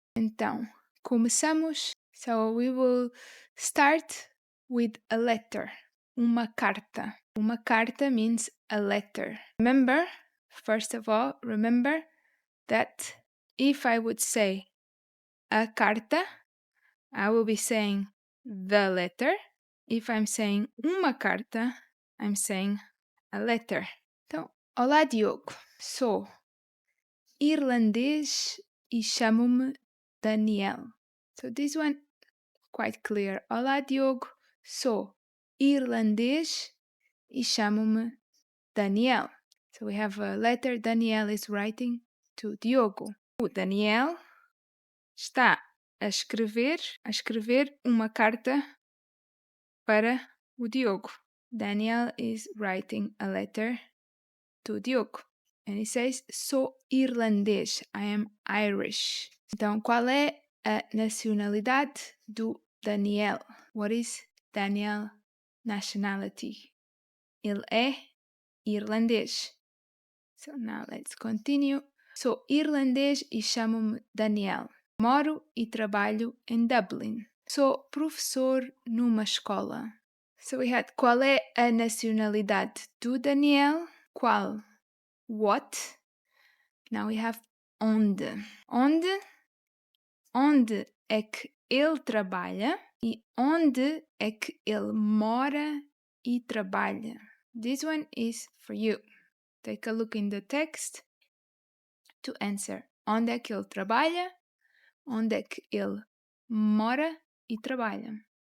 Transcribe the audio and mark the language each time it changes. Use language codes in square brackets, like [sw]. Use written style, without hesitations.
[pt] Então, começamos. [en] So we will start with a letter, uma carta. [pt] Uma carta [en] means a letter. Remember, first of all, remember that if I would say a carta, I will be saying the letter. If I'm saying uma carta, I'm saying a letter. [pt] Então, olá Diogo, sou irlandês e chamo-me Daniel. [en] So this one quite clear. [pt] Olá Diogo, sou irlandês e chamo-me Daniel. [en] So we have a letter Daniel is writing to Diogo. [pt] O Daniel está a escrever uma carta para o Diogo. [en] Daniel is writing a letter to Diogo. And he says, [pt] sou irlandês. [en] I am Irish. [pt] Então, qual é a nacionalidade do Daniel? [en] What is Daniel nationality? [pt] Ele é irlandês. [en] So now let's continue. [pt] Sou irlandês e chamo-me Daniel. Moro e trabalho em Dublin. Sou professor numa escola. [en] So we had [pt] qual é a nacionalidade do Daniel? Qual? [en] What? Now we have [pt] onde. Onde é que ele trabalha e onde é que ele mora e trabalha. [en] This one is for you. Take a look in the text to answer. [pt] Onde é que ele trabalha? Onde é que ele mora e trabalha?